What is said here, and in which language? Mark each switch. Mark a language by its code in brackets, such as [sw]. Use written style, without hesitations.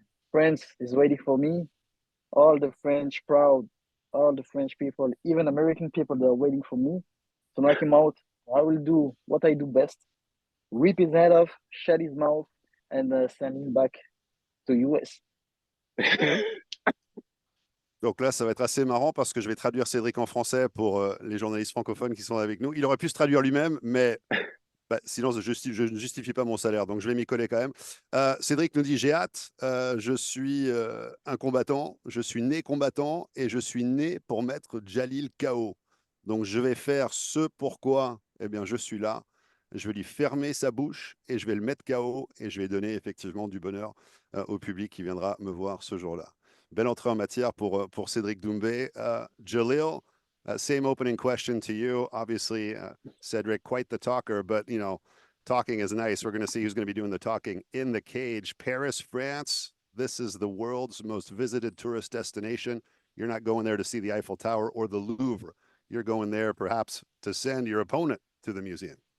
[en] France is waiting for me. All the French crowd, all the French people, even American people, they're waiting for me to knock him out. I will do what I do best. Rip his head off, shut his mouth, and send him back to US. [fr] Donc là, ça va être assez marrant parce que je vais traduire Cédric en français pour les journalistes francophones qui sont avec nous. Il aurait pu se traduire lui-même, mais sinon, je ne justifie pas mon salaire, donc je vais m'y coller quand même. Cédric nous dit, j'ai hâte, je suis un combattant, je suis né combattant et je suis né pour mettre Jaleel KO. Donc je vais faire ce pourquoi je suis là. Je vais lui fermer sa bouche et je vais le mettre KO et je vais donner effectivement du bonheur au public qui viendra me voir ce jour-là. Belle entrée en matière pour Cedric Doumbe. [en] Jaleel, same opening question to you. Obviously, Cedric, quite the talker, but, talking is nice. We're going to see who's going to be doing the talking in the cage. Paris, France, this is the world's most visited tourist destination. You're not going there to see the Eiffel Tower or the Louvre. You're going there perhaps to send your opponent to the museum.